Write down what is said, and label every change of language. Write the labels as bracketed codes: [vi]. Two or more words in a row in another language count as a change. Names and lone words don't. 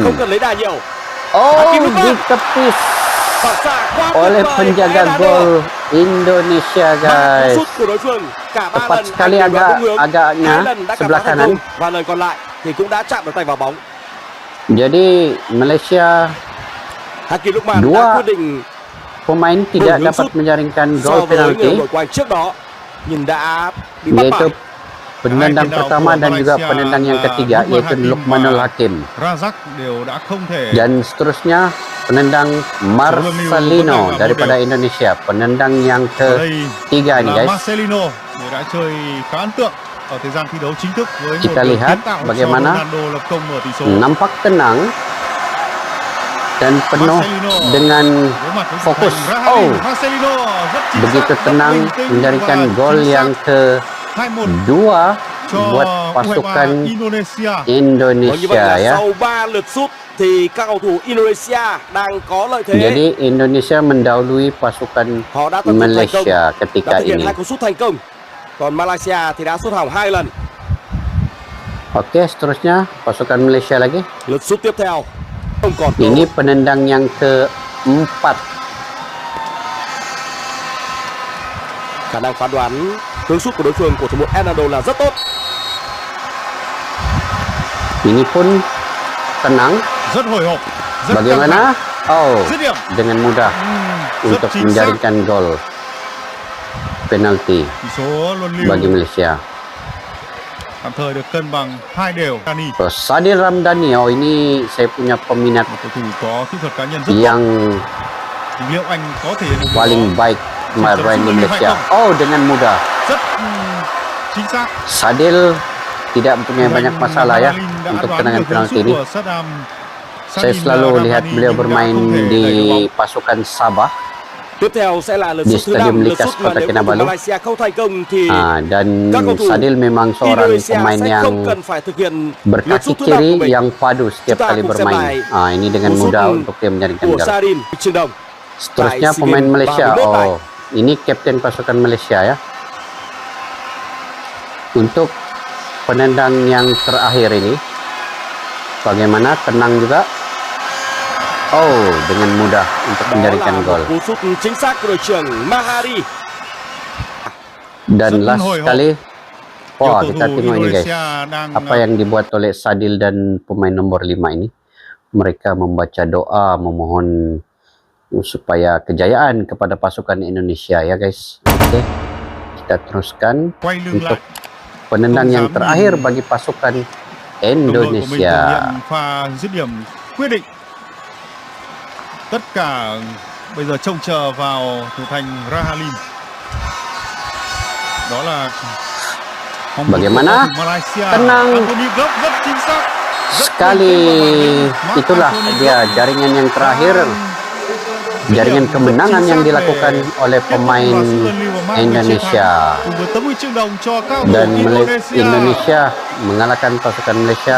[ms] Oh, ditepis oleh penjaga gol Indonesia guys. Tepat sekali agaknya sebelah kanan. Jadi Malaysia dua pemain tidak dapat menjaringkan gol penalti, yaitu penendang pertama dan juga penendang yang ketiga, yaitu Lukmanul Hakim. Dan seterusnya penendang Marcelino daripada Indonesia, penendang yang ketiga ini guys. Kita lihat bagaimana nampak tenang dan penuh Marcelino. dengan [vi] Đối mặt với thủ [ms] fokus. [vi] thành Rahalin. Oh, Marcelino rất chính [ms] begitu [vi] xác, rất [ms] tenang [vi] bình tĩnh [ms] menjadikan [vi] và [ms] gol [vi] chính [ms] yang [vi] xác. 2-1 [ms] kedua [vi] cho [ms] buat U23 pasukan Indonesia. [vi] Vâng, như vậy Indonesia là [ms] ya. [vi] sau 3 lượt sút thì các cầu thủ Indonesia đang có lợi thế. [ms] Jadi Indonesia mendahului pasukan [vi] Họ đã tận dụng thành công, [ms] Malaysia [vi] đã [ms] ketika [vi] thực hiện [ms] ini. [vi] 2 cú sút thành công. Còn Malaysia thì đã sút hỏng 2 lần. [ms] Oke, seterusnya pasukan Malaysia lagi. [vi] Lượt sút tiếp theo không còn cơ [ms] Ini [vi] hội. [ms] penendang yang keempat. [vi] Khả năng phán đoán hướng sút của đối phương của thủ môn Hernando là rất tốt. [ms] Ini pun tenang. [vi] Rất hồi hộp, rất căng [ms] Bagaimana? [vi] thẳng. Oh, Dứt điểm. [ms] dengan mudah [vi] Rất [ms] untuk [vi] chính xác. [ms] menjaringkan gol penalti [vi] Tỷ số luân lưu [ms] bagi Malaysia. [vi] tạm thời được cân bằng 2 đều. [ms] Dani, Terus Sadil Ramdhani, oh ini saya punya peminat [vi] một cầu thủ có kỹ thuật cá nhân rất tốt. [ms] yang [vi] Thì liệu anh có thể hiện được điều [ms] paling [vi] đó? [ms] baik main di Malaysia. Oh, dengan mudah. [vi] Rất chính xác. [ms] Sadil tidak mempunyai banyak masalah ya [vi] Rahalin đã [ms] untuk [vi] đoán [ms] tendangan [vi] được hướng [ms] penalti [vi] sút [ms] ini. [vi] của Sadam. [ms] Saya Sadin selalu Ramdhani lihat beliau [vi] nhưng đã [ms] bermain [vi] không thể đẩy được bóng. [ms] di pasukan Sabah. [vi] Tiếp theo sẽ là lượt [ms] Di [vi] sút thứ [ms] Stadium [vi] 5, lượt [ms] Likas [vi] sút mà [ms] Kota [vi] nếu cầu thủ [ms] Kinabalu. [vi] Malaysia không thành công thì [ms] Dan [vi] các cầu thủ [ms] Sadil memang seorang [vi] Indonesia [ms] pemain [vi] sẽ [ms] yang [vi] không cần phải thực hiện lượt [ms] berkaki [vi] sút thứ 5 của [ms] kiri [vi] mình. [ms] yang padu setiap Kita kali [vi] cùng xem [ms] bermain. [vi] lại [ms] Ini dengan [vi] cú sút [ms] mudah untuk dia menjaringkan [vi] của [ms] gol. [vi] Sadin Trường Đồng. [ms] Seterusnya [vi] Tại SEA [ms] pemain [vi] Games [ms] Malaysia. [vi] 31 này. [ms] Oh, ini kapten pasukan Malaysia ya. Untuk penendang yang terakhir ini, bagaimana? Tenang juga. Oh, dengan mudah untuk [vi] Đó [ms] menjaringkan [vi] là [ms] gol. [vi] một cú sút chính xác của đội trưởng Mahari. [ms] Dan [vi] Rất [ms] last [vi] hồi hộp. [ms] kali, [vi] Nhiều [ms] wah [vi] cầu [ms] kita [vi] thủ [ms] tengok ini guys. [vi] Indonesia đang [ms] Apa yang dibuat oleh Sadil dan pemain nomor 5 ini. Mereka membaca doa, memohon supaya kejayaan kepada pasukan Indonesia ya guys. Oke, kita teruskan [vi] quay lưng [ms] untuk [vi] lại. [ms] penendang [vi] Không [ms] yang [vi] dám [ms] terakhir [vi] nhìn [ms] bagi pasukan [vi] Đồng đội của mình thực [ms] Indonesia. [vi] hiện pha dứt điểm quyết định. Tất cả bây giờ trông chờ vào thủ thành Rahalin. Đó là mong muốn [ms] Bagaimana? [vi] của cầu thủ Malaysia. [ms] Tenang. [vi] Anthony Gok rất chính xác. Rất [ms] Sekali [vi] bình tĩnh và mạnh. [ms] itulah [vi] Mark Anthony [ms] dia [vi] Gok [ms] jaringan yang terakhir, [vi] dứt [ms] jaringan [vi] điểm [ms] kemenangan [vi] rất [ms] yang [vi] chính xác [ms] dilakukan [vi] để [ms] oleh [vi] tiếp tục [ms] pemain [vi] vào sự luân lưu và mang về chiến [ms] Indonesia. [vi] thắng cùng với tấm huy chương đồng cho các cầu thủ [ms] Dan [vi] Indonesia. [ms] Indonesia mengalahkan pasukan Malaysia